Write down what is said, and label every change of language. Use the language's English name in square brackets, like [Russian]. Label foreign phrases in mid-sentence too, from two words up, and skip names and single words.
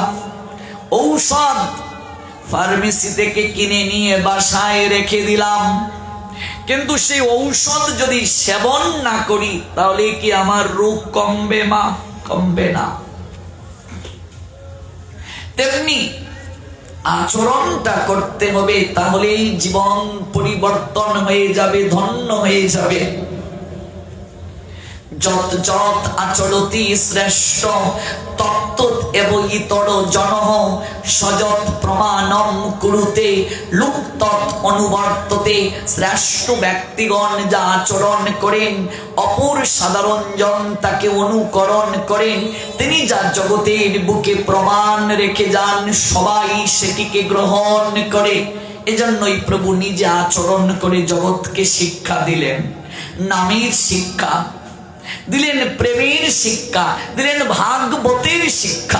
[Bangla] ঔষধ ফার্মেসি থেকে কিনে নিয়ে বাসায় রেখে দিলাম, কিন্তু সেই ঔষধ যদি সেবন না করি তাহলে কি আমার রোগ কমবে? মা, কমবে না। তেমনি আচরণটা করতে হবে, তাহলেই জীবন পরিবর্তন হয়ে যাবে, ধন্য হয়ে যাবে। [Sanskrit] যত যত আচরতি শ্রেষ্ঠ তত্ত্বত এব ইতর জনঃ সযৎ প্রমাণম কুরুতে লুপ্তত অনুবর্ততে। [Bangla] শ্রেষ্ঠ ব্যক্তিগণ যা আচরণ করেন, অপর সাধারণ জন তাকে অনুকরণ করেন। তিনি যা জগতের বুকে প্রমাণ রেখে যান, সবাই সেটিকে গ্রহণ করে। এজন্যই প্রভু নিজে আচরণ করে জগৎকে শিক্ষা দিলেন, নামের শিক্ষা দিলেন, প্রেমের শিক্ষা দিলেন, ভাগবতের শিক্ষা।